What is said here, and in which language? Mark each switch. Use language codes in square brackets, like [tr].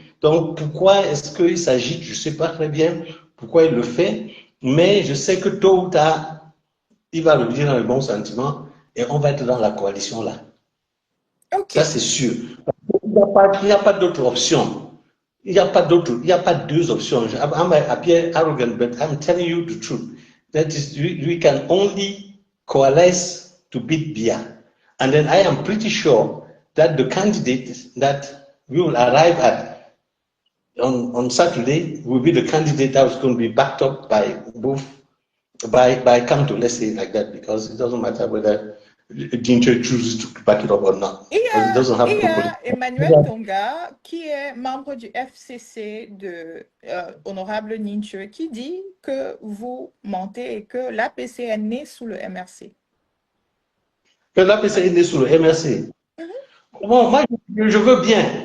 [fr] Donc pourquoi est-ce qu'il s'agit, je ne sais pas très bien pourquoi il le fait, mais je sais que tôt ou tard, il va revenir dans le bon sentiment et on va être dans la coalition là. Okay. Ça c'est sûr. Il n'y a pas d'autre option. Il n'y a pas deux options. [en] I'm appear arrogant, but I'm telling you the truth. That is, we can only coalesce to beat Bia. And then I am pretty sure that the candidate that we will arrive at on Saturday will be the candidate that is going to be backed up by both, by Kamto, let's say it like that, because it doesn't matter whether Dincho chooses to back it up or not. But it doesn't have propode. [fr] Emmanuel Tonga, qui est membre du FCC de Honorable Ninche, qui dit que vous mentez et que l'APC est né sous le MRC. Que l'APC est né sous le MRC. Bon, moi, je veux bien.